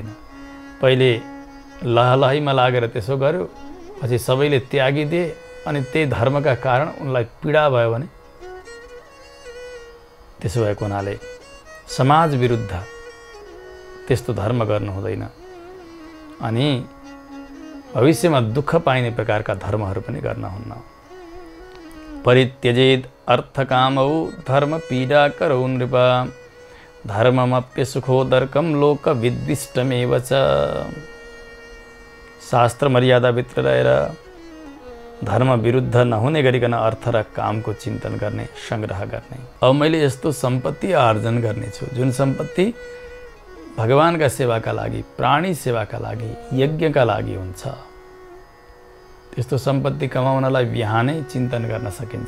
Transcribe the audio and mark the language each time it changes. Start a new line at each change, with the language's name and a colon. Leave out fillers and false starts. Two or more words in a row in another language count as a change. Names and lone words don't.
Nepali: पहिले लहलहीमा लागेर त्यसो गर्यो, पछि सबैले त्यागिदिए अनि त्यही धर्मका कारण उनलाई पीडा भयो भने त्यसो भएको हुनाले समाज विरुद्ध त्यस्तो धर्म गर्नु हुँदैन। अनि भविष्यमा दुःख पाइने प्रकारका धर्महरू पनि गर्न हुन्न।
Sanskrit: परित्यजेद अर्थकामौ धर्म पीडा करौ नृप धर्ममप्य सुखोदर्कम लोक विद्विष्टमेव च।
Nepali: शास्त्र मर्यादाभित्र रहेर धर्म विरुद्ध नहुने गरिकन अर्थ र कामको चिन्तन गर्ने, सङ्ग्रह गर्ने। अब मैले यस्तो सम्पत्ति आर्जन गर्नेछु जुन सम्पत्ति भगवानका सेवाका लागि, प्राणी सेवाका लागि, यज्ञका लागि हुन्छ। त्यस्तो सम्पत्ति कमाउनलाई बिहानै चिन्तन गर्न सकिन्छ।